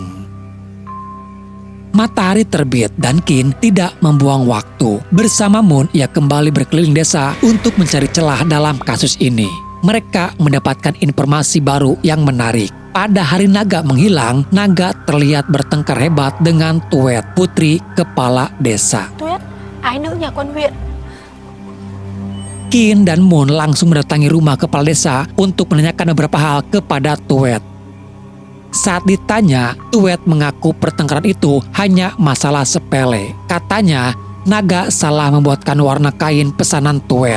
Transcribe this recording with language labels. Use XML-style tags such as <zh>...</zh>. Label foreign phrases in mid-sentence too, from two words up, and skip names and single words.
<id>Matahari terbit dan Qin tidak membuang waktu. Bersama Moon, ia kembali berkeliling desa untuk mencari celah dalam kasus ini. Mereka mendapatkan informasi baru yang menarik. Pada hari naga menghilang, naga terlihat bertengkar hebat dengan Tuet, putri kepala desa.</id> <vi>Tuyết, ái nữ nhà quan huyện.</vi> <id>Qin dan Moon langsung mendatangi rumah kepala desa untuk menanyakan beberapa hal kepada Tuet. Saat ditanya, Tuet mengaku pertengkaran itu hanya masalah sepele. Katanya, naga salah membuatkan warna kain pesanan Tuet.</id>